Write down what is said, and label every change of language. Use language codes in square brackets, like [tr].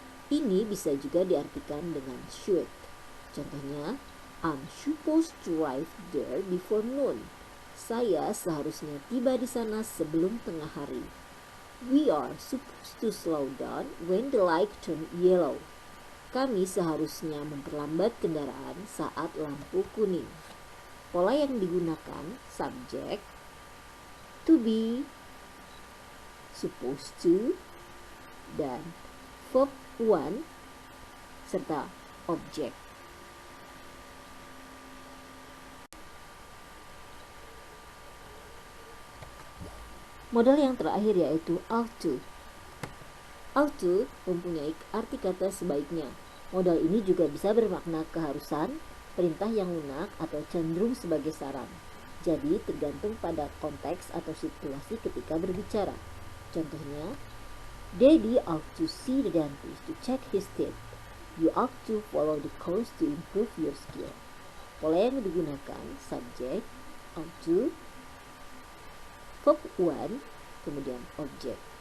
[id] Ini bisa juga diartikan dengan should. Contohnya, [en] I'm supposed to arrive there before noon. [id] Saya seharusnya tiba di sana sebelum tengah hari. [en] We are supposed to slow down when the light turn yellow. [id] Kami seharusnya memperlambat kendaraan saat lampu kuning. Pola yang digunakan subjek, to be, supposed to, dan verb one, serta objek. Modal yang terakhir yaitu ought to. Ought to mempunyai arti kata sebaiknya. Modal ini juga bisa bermakna keharusan, perintah yang lunak, atau cenderung sebagai saran. Jadi tergantung pada konteks atau situasi ketika berbicara. Contohnya, [en] Daddy ought to see the dentist to check his teeth. You ought to follow the course to improve your skill. [id] Pola yang digunakan subjek, ought to, verb one, kemudian objek.